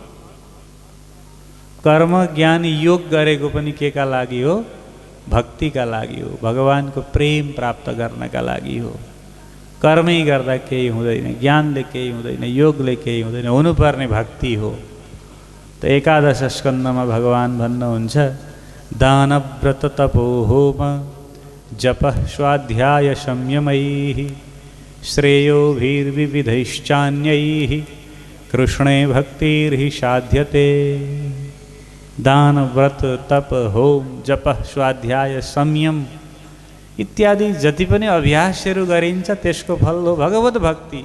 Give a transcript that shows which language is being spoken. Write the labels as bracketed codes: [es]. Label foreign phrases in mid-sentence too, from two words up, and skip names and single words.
[ne] कर्म ज्ञान योग गरेको पनि के का लागि हो? भक्तिका लागि हो, भगवानको प्रेम प्राप्त गर्नका लागि हो। कर्मै गर्दा केही हुँदैन, ज्ञानले केही हुँदैन, योगले केही हुँदैन, हुनुपर्ने भक्ति हो। त एकादश स्कन्धमा भगवान भन्नुहुन्छ, [sa] दानव्रत तपो होम जपः स्वाध्याय संयमैः श्रेयोभिर्विविधैश्चान्यैः कृष्णे भक्तिर्हि साध्यते। [ne] दान व्रत तप होम जप स्वाध्याय संयम इत्यादि जति पनि अभ्यासहरू गरिन्छ त्यसको फल हो भगवत भक्ति।